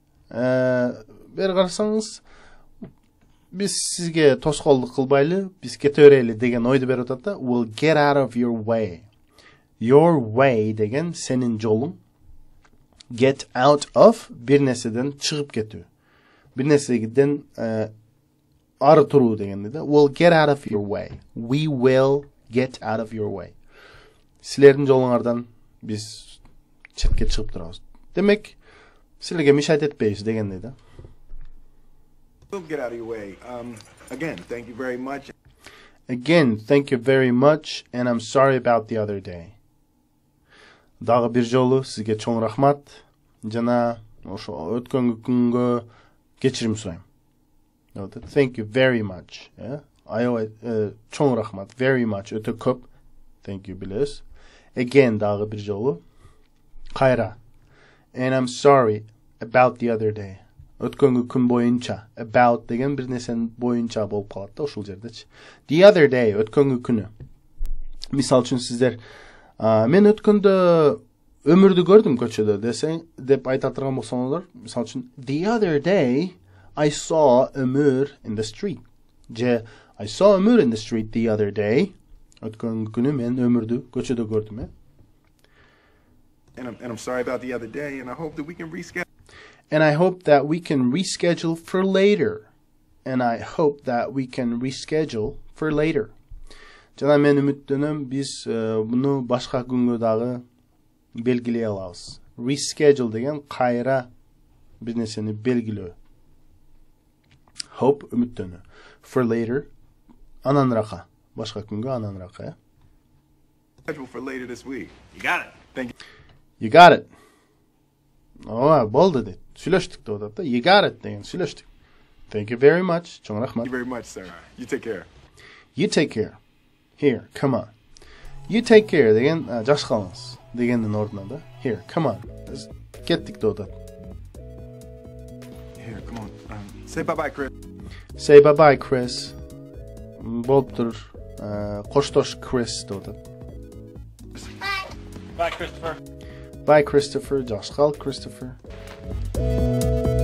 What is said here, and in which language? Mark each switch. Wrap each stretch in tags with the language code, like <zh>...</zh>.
<ky>Бер карасаңыз, biz sizge тоскоолдук кылбайлы, biz кете берели деген ойду берип атат да.</ky> <en>We'll get out of your way. Your way</en> <ky>деген сенин жолуң.</ky> <en>Get out of</en> <ky>bir нерседен чыгып кетүү. Bir нерседен ары туруу дегенди да.</ky> <en>We'll get out of your way. We will get out of your way.</en> <ky>Силердин жолуңардан биз четке чыгып турабыз. Демек, силерге мишайт этпейбиз дегенди да.</ky> <en>We'll get out of your way. Again, thank you very much. Again, thank you very much, and I'm sorry about the other day.</en> <ky>Дагы бир жолу сизге чоң рахмат. Жана ошо өткөн күнгө кечирим сурайм.</ky> <en>Thank you very much.</en> <ky>аябай чоң рахмат.</ky> <en>Very much,</en> <ky>өтө көп.</ky> <en>Thank you</en> <ky>билебиз.</ky> <en>Again</en> <ky>дагы бир жолу. Кайра.</ky> <en>And I'm sorry about the other day.</en> <ky>Өткөнгү күн боюнча. About деген бир нерсенин боюнча болуп калат да ушул жердечи.</ky> <en>The other day,</en> <ky>өткөнгү күнү. Мисал үчүн сиздер мен өткөндө өмүрдү көрдүм көчөдө деп айта турган болсоңуздар, мисал үчүн</ky> <en>the other day I saw Ömür in the street. Je I saw Ömür in the street the other day.</en> <ky>Өткөнгү күнү мен Ömürдү көчөдө көрдүм.</ky> <en>And I'm sorry about the other day, and I hope that we can reschedule. And I hope that we can reschedule for later. And I hope that we can reschedule for later.</en> <ky>Жана мен үмүттөнөм биз муну башка күнгө дагы белгилей алабыз. Reschedule деген кайра бир нерсени белгилөө.</ky> <en>Hope</en> <ky>үмүттөнүү.</ky> <en>For later</en> <ky>ананрака. Башка күнгө ананрака.</ky> <en>Schedule for later this week. You got it. Thank you. You got it.</en> <ky>Ооба, болду дейт. Сүйлөштүк деп атат да.</ky> <en>You got it</en> <ky>деген сүйлөштүк.</ky> <en>Thank you very much.</en> <ky>Чоң рахмат.</ky> <en>Thank you very much, sir. You take care. You take care. Here, come on. You take care</en> <ky>деген жакшы калыңыз дегендин ордуна да.</ky> <en>Here, come on.</en> <ky>Кеттик деп атат.</ky> <en>Here, come on. Say bye-bye, Chris. Say bye-bye, Chris.</en> <ky>Болуптур. Коштош, Chris деп атат.</ky> <en>Bye, Christopher. Bye, Christopher.</en> <ky>Жакшы кал, Christopher.</ky>